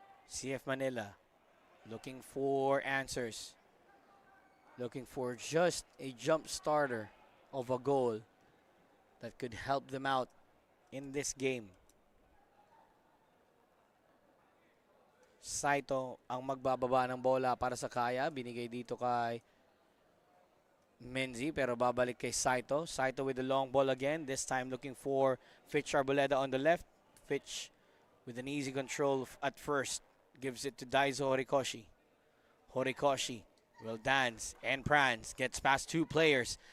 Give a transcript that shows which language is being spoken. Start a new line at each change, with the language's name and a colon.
English: CF Manila looking for answers. Looking for just a jump starter of a goal that could help them out in this game.
Filipino: Saito ang magbababa ng bola para sa Kaya. Binigay dito kay Menzi, pero babalik kay Saito.
English: Saito with the long ball again. This time looking for Fitch Arboleda on the left. Fitch with an easy control at first. Gives it to Daiso Horikoshi. Horikoshi will dance and prance. Gets past two players.